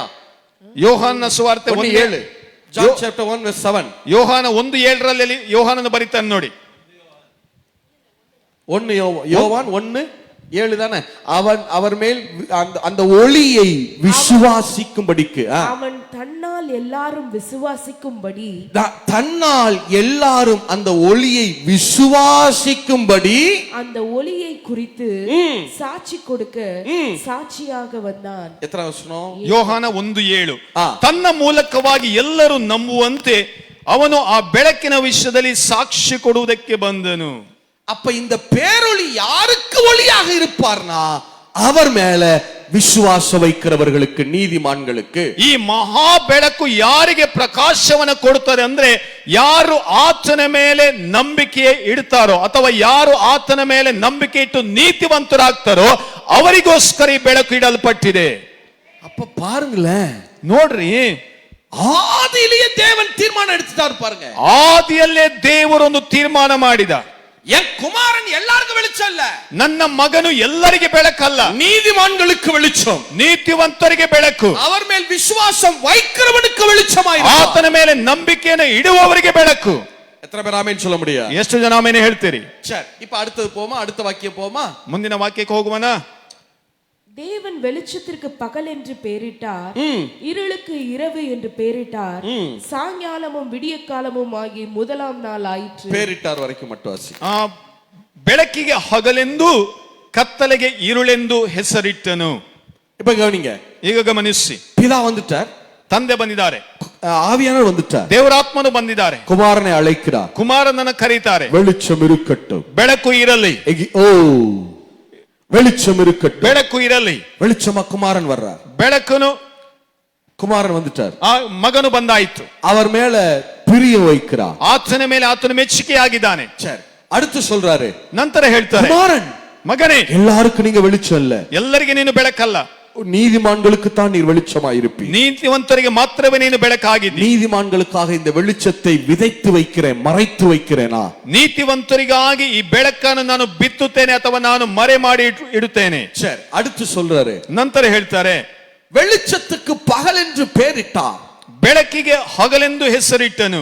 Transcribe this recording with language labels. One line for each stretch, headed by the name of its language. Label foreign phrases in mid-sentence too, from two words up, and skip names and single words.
Kannada: ಯೋಹಾನನ ಸುವಾರ್ತೆ
English: 1:7 John chapter 1 verse 7
Kannada: ಯೋಹಾನ 1:7 ಯೋಹಾನನ ಬರೀತಾನೆ ನೋಡಿ.
Tamil: 1 யோவான் 1:7 தானே. அவன் அவர் மேல் அந்த ஒளியை விசுவாசிக்கும்படிக்கு, அவன் தன்னால் எல்லாரும் விசுவாசிக்கும்படி, தன்னால் எல்லாரும் அந்த ஒளியை விசுவாசிக்கும்படி அந்த ஒளியை குறித்து சாட்சி கொடுக்க சாட்சியாக வந்தான். எத்தனை வசனம்?
Kannada: ಯೋಹಾನ 1:7 ತನ್ನ ಮೂಲಕವಾಗಿ ಎಲ್ಲರೂ ನಂಬುವಂತೆ ಅವನು ಆ ಬೆಳಕಿನ ವಿಷಯದಲ್ಲಿ ಸಾಕ್ಷಿ ಕೊಡುವುದಕ್ಕೆ ಬಂದನು.
Tamil: அப்ப இந்த பேரொளி யாருக்கு ஒளியாக இருப்பார்னா அவர் மேல ವಿಶ್ವಾಸ ವೈக்கிறವர்களுக்கு, ನೀತಿಮಾನ್களுக்கு.
Kannada: ಈ ಮಹಾ ಬೆಳಕು ಯಾರಿಗೆ ಪ್ರಕಾಶವನ್ನು ಕೊಡುತ್ತದೆ ಅಂದ್ರೆ ಯಾರು ಆತನ ಮೇಲೆ ನಂಬಿಕೆ ಇಡ್ತಾರೋ ಅಥವಾ ಯಾರು ಆತನ ಮೇಲೆ ನಂಬಿಕೆ ಇಟ್ಟು ನೀತಿವಂತರಾಗ್ತಾರೋ ಅವರಿಗೋಸ್ಕರ ಈ ಬೆಳಕು ಇಡಲ್ಪಟ್ಟಿದೆ.
Tamil: அப்ப பாருங்களேன்,
Kannada: ನೋಡ್ರಿ,
Tamil: ஆதியிலேயே தேவன் தீர்மானம் எடுத்துட்டாரு பாருங்க.
Kannada: ಆದಿಯಲ್ಲೇ ದೇವರು ಒಂದು ತೀರ್ಮಾನ ಮಾಡಿದ.
Tamil: என் குமாரன் எல்லாருக்கும் வெளிச்சம் இல்ல,
Kannada: ನನ್ನ ಮಗನು ಎಲ್ಲರಿಗೆ ಬೆಳಕಲ್ಲ,
Tamil: நீதிமான்களுக்கு வெளிச்சம்,
Kannada: ನೀತಿವಂತರಿಗೆ ಬೆಳಕು,
Tamil: அவர் மேல் விசுவாசம் வைக்கிறவனுக்கு வெளிச்சமாய்,
Kannada: ಆತನ ಮೇಲೆ ನಂಬಿಕೆಯನ್ನು ಇಡುವವರಿಗೆ ಬೆಳಕು.
Tamil: எத்தனை பேர் ஆமென் சொல்ல முடியும்?
Kannada: ಎಷ್ಟು ಜನ ಆಮೆನ್ ಹೇಳ್ತೀರಿ?
Tamil: சரி, இப்ப அடுத்தது போமா, அடுத்த வாக்கியம் போமா,
Kannada: ಮುಂದಿನ ವಾಕ್ಯಕ್ಕೆ ಹೋಗುವನಾ?
Tamil: தேவன் வெளிச்சத்திற்கு பகல் என்று பெயரிட்டார், இருளுக்கு இரவு என்று பெயரிட்டார், சாயங்காலமும் விடிய காலமும் ஆகி முதலாம் நாள் ஆயிற்று. பெயரிட்டார் வரைக்கும் மட்டும் வாசி.
Kannada: ಬೆಳಕಿಗೆ ಹಗಲೆಂದು ಕತ್ತಲೆಗೆ ಇರುಳೆಂದು ಹೆಸರಿಟ್ಟನು.
Tamil: இப்ப கவனிங்க,
Kannada: ಈಗ ಗಮನಿಸಿ.
Tamil: பிதா வந்துட்டார்,
Kannada: ತಂದೆ ಬಂದಿದ್ದಾರೆ.
Tamil: ஆவியானவர் வந்துட்டார்.
Kannada: ದೇವರಾತ್ಮನು ಬಂದಿದ್ದಾರೆ.
Tamil: குமாரனை அழைக்கிறார்.
Kannada: ಕುಮಾರನನ್ನು ಕರೀತಾರೆ.
Tamil: வெளிச்சம் இருக்கட்டும்.
Kannada: ಬೆಳಕು ಇರಲಿ.
Tamil: ஓ வெளிச்சம் இருக்கட்டும்.
Kannada: ಬೆಳಕು ಇರಲಿ.
Tamil: வெளிச்சமா குமாரன் வர்றார்.
Kannada: ಬೆಳಕನು
Tamil: குமாரன் வந்துட்டார்.
Kannada: ಆ ಮಗನು ಬಂದಾಯಿತು.
Tamil: அவர் மேல பிரியம் வைக்கிறார்.
Kannada: ಆತನ ಮೇಲೆ ಆತನು ಮೆಚ್ಚುಗೆಯಾಗಿದ್ದಾನೆ.
Tamil: சரி, அடுத்து சொல்றாரு,
Kannada: ನಂತರ ಹೇಳ್ತಾರೆ,
Tamil: குமாரன்
Kannada: ಮಗನೇ,
Tamil: எல்லாருக்கும் நீங்க வெளிச்சம் இல்ல,
Kannada: ಎಲ್ಲರಿಗೆ ನೀನು ಬೆಳಕಲ್ಲ,
Tamil: நீதிமான்களுக்கு தான் நீர் வெளிச்சமா இருப்பீர்.
Kannada: ನೀತಿವಂತರಿಗೆ ಮಾತ್ರವೇ ನೀನು ಬೆಳಕಾಗಿದ್ದಿ.
Tamil: நீதிமான்களுக்காக இந்த வெளிச்சத்தை விதைத்து வைக்கிறேன், மறைத்து வைக்கிறேனா?
Kannada: ನೀತಿವಂತರಿಗಾಗಿ ಈ ಬೆಳಕನ್ನು ನಾನು ಬಿತ್ತುತ್ತೇನೆ ಅಥವಾ ನಾನು ಮರೆ ಮಾಡಿ ಇಡುತ್ತೇನೆ.
Tamil: சரி, அடுத்து சொல்றாரு,
Kannada: ನಂತರ ಹೇಳ್ತಾರೆ,
Tamil: வெளிச்சத்துக்கு பகல் என்று பெயரிட்டார்,
Kannada: ಬೆಳಕಿಗೆ ಹಗಲೆಂದು ಹೆಸರಿಟ್ಟನು,